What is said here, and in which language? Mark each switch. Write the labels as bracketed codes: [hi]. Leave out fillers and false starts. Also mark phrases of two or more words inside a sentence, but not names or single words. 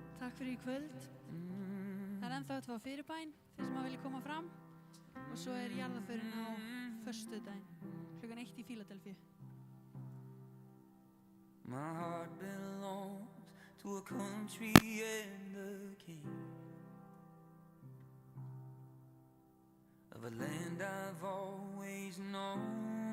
[is] Takk fyrir í kvöld. Það er ennþá eftir að fá fyrirbæn, þeir sem að vilja koma fram. Og svo er jarðarförin á föstudaginn, klukkan 1 í Fíladelfíu. [en] My heart belongs to a country and a king, of a land I've always known.